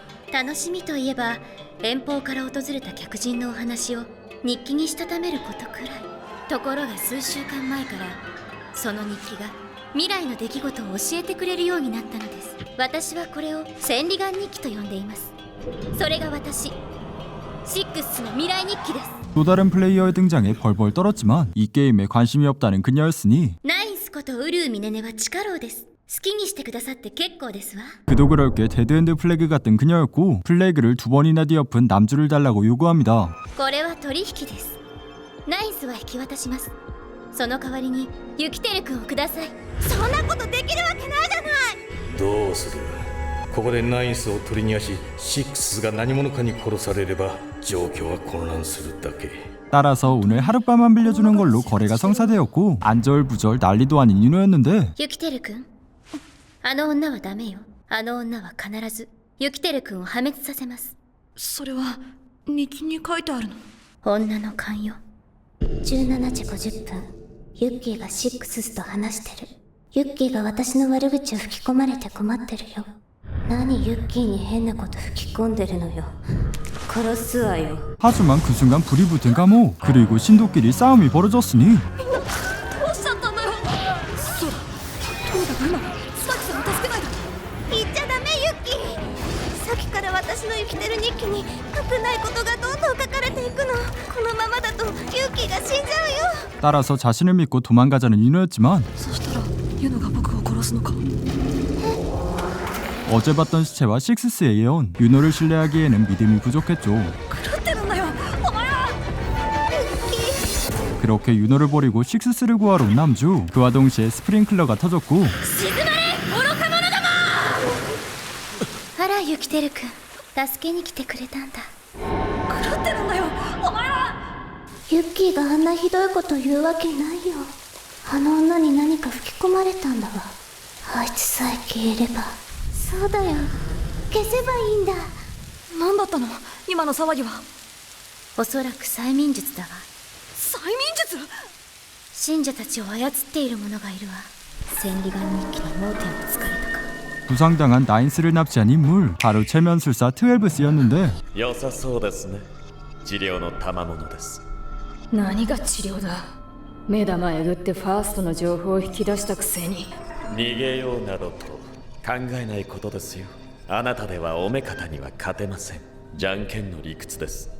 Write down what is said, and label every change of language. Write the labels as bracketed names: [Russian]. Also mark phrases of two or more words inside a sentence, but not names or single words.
[Japanese] 楽しみといえば遠方から訪れた客人のお話を日記にしたためることくらい。ところが数週間前からその日記が未来の出来事を教えてくれるようになったのです。私はこれを千里眼日記と呼んでいます。それが私シックスの未来日記です。 [Korean] 또 다른 플레이어의 등장에 벌벌 떨었지만 이 게임에 관심이 없다는 그녀였으니 [Japanese] ナインスことウルーミネネは地下牢です。好きにしてくださって結構ですわ。 [Korean] 그도 그럴 게 데드엔드 플래그 같은 그녀였고 플래그를 2번이나 뒤엎은 남주를 달라고 요구합니다. [Japanese] これは取引です。ナインスは引き渡します。その代わりにユキテル君をください。そんなことできるわけないじゃない。どうする。ここでナインスを取り逃がしシックスが何者かに殺されれば状況は混乱するだけ。 [Korean] 따라서 오늘 하룻밤만 빌려주는 걸로 거래가 성사되었고 안절부절 난리도 아닌 윤호였는데 [Japanese] ユキテル君、あの女はダメよ。あの女は必ずユキテル君を破滅させます。それは日記に書いてあるの。女の勘よ。17時50分、ユッキーがシックスと話してる。ユッキーが私の悪口を吹き込まれて困ってるよ。何ユッキーに変なこと吹き込んでるのよ。殺すわよ。 [Korean] 하지만 그 순간 불이 붙은 감옥. 그리고 신도끼리 싸움이 벌어졌으니 [Japanese] どうしちゃったんだよ。そうだ、とにかく今スパキさんを助けないと。言っちゃダメユッキー。さっきから私の生きてる日記に危ないことがどんどん書かれていくの。このままだとユッキーが死んじゃうよ。 [Korean] 따라서 자신을 믿고 도망가자는 윤호였지만 [Japanese] そしたらユノが僕を殺すのか。 [Korean] 어제 봤던 시체와 식스스의 예언. 윤호를 신뢰하기에는 믿음이 부족했죠. [Japanese] 狂ってるんだよお前は。 [Korean] 그렇게 윤호를 버리고 식스스를 구하러 온 남주. 그와 동시에 스프링클러가 터졌고 [Japanese] あらユキテル君、助けに来てくれたんだ。狂ってるんだよお前は。ユッキーがあんなひどいこと言うわけないよ。あの女に何か吹き込まれたんだわ。あいつさえ消えれば。そうだよ、消せばいいんだ。何だったの今の騒ぎは。おそらく催眠術だわ。催眠術。信者たちを操っている者がいるわ。千里眼日記の盲点を突かれたか。 [Korean] 부상당한 나인스를 납치한 인물. 바로 최면술사 트웰브스였는데 [Japanese] 良さそうですね。治療の賜物です。何が治療だ。目玉えぐってファーストの情報を引き出したくせに。逃げようなどと考えないことですよ。あなたではお目方には勝てません。じゃんけんの理屈です。